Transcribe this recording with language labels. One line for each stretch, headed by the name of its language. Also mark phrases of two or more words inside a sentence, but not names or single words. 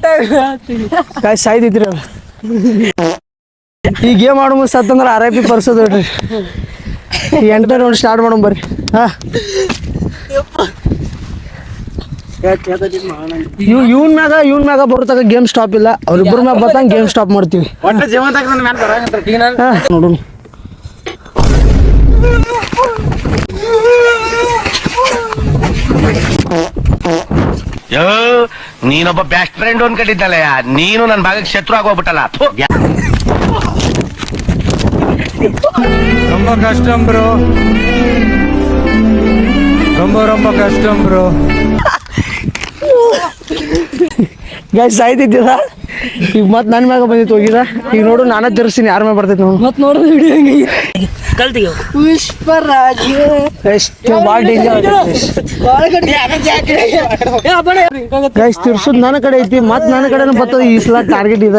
Kannada: ಕಾಯ್ ಸಾಯ್ತಿದ್ರಿ ಅವ್ರು ಈ ಗೇಮ್ ಆಡೋ ಸತ್ತಂದ್ರೆ RIP ಬರ್ಸೋದು ನೋಡ್ರಿ 8ನೇ
English: round start
Kannada: ಮಾಡೋಣ ಬರ್ರಿ ಹಾ ಇವ್ನ ಮ್ಯಾಗ ಬರುತ್ತಾಗ
English: game stop
Kannada: ಇಲ್ಲ ಅವ್ರಿಬ್ಬರ ಮ್ಯಾಗ ಬರ್ತಂಗ
English: game stop
Kannada: ಮಾಡ್ತೀವಿ ನೋಡು ಯೋ ನೀನೊಬ್ಬ
English: best friend
Kannada: ಅನ್ಕೊಂಡಿದ್ದಲ್ಲ ನೀನು ನನ್ನ ಭಾಗಕ್ಕೆ ಶತ್ರು ಆಗೋಗ್ಬಿಟ್ಟಲ್ಲ
Tamil: ரொம்ப கஷ்டம் ப்ரோ ரொம்ப கஷ்டம் ப்ரோ
Kannada: ಗೈಸ್ ಸಾಯ್ತಿದ್ದೀರ ಈಗ ಮತ್ತೆ ನನ್ನ ಮ್ಯಾಗ ಬಂದಿತ್ತು ಹೋಗಿದ ಈಗ ನೋಡು ನಾನೇ ತಿರ್ಸ್ತೀನಿ ಯಾರ ಮ್ಯಾಗ ಬರ್ತೈತಿ ನೋಡು ಮತ್ತೆ ನೋಡಿದ್ರೆ ವಿಡಿಯೋ ಹೆಂಗೆ ಕಲ್ತಿಗೆ ಪುಷ್ಪರಾಜ ಎಷ್ಟು ಭಾಳ
English: danger guys
Kannada: ತಿರ್ಸೋದು ನನ್ನ ಕಡೆ ಐತಿ ಮತ್ತೆ ನನ್ನ ಕಡೆನೂ ಬರ್ತದೆ ಈ ಸಲ ಟಾರ್ಗೆಟ್ ಇದೆ